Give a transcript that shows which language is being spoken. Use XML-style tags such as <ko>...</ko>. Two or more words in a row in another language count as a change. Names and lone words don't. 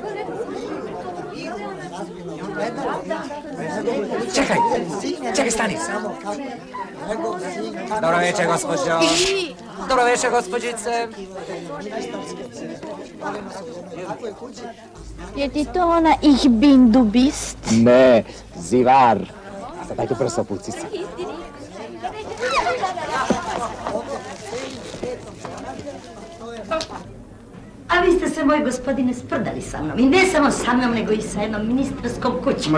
<sr>Čekaj, stani. Dobro večer, gospođo. Dobro večer, gospođice. Je ti to ona</sr> <de>Ich bin du bist?</de> <sr>Ne, zivar. A sad daj tu prso puci se. A vi ste se, moj gospodine, sprdali sa mnom. I ne samo sa mnom, nego i sa jednom ministarskom kućom.</sr>